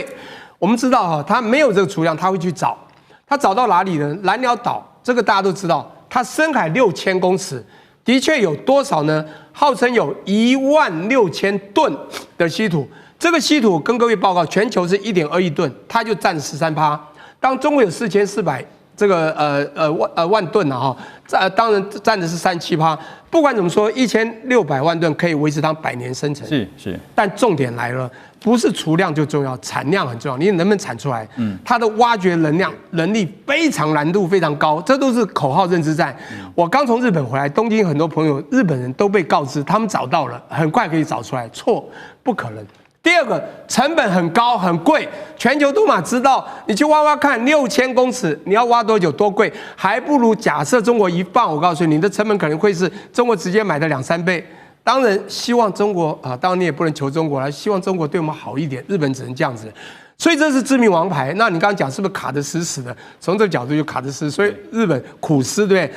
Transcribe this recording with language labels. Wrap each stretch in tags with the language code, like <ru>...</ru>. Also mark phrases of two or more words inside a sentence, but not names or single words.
<zh>我們知道他沒有這個儲量，他會去找，他找到哪裡呢？藍鳥島這個大家都知道，它深海6000公尺， 的確有多少呢？號稱有16000噸的稀土，這個稀土跟各位報告，全球是1.2億噸，它就佔13%。當中國有4400萬噸了哈，當然佔的是37%。不管怎麼說，1600萬噸可以維持它100年生成。是。但重點來了，不是儲量就重要，產量很重要。你能不能產出來？它的挖掘能力非常難度非常高，這都是口號認知戰。我剛從日本回來，東京很多朋友日本人都被告知他們找到了，很快可以找出來，錯，不可能。第二個，成本很高很貴，全球都嘛知道，你去挖挖看，6000公尺你要挖多久多貴，還不如假設中國一放，我告訴你，你的成本可能會是中國直接買的2-3倍。當然希望中國啊，當然你也不能求中國了，希望中国對我們好一點，日本只能這樣子。所以這是致命王牌。那你剛剛講是不是卡得死死的？從這個角度就卡得死，所以日本苦思，對不對？</zh>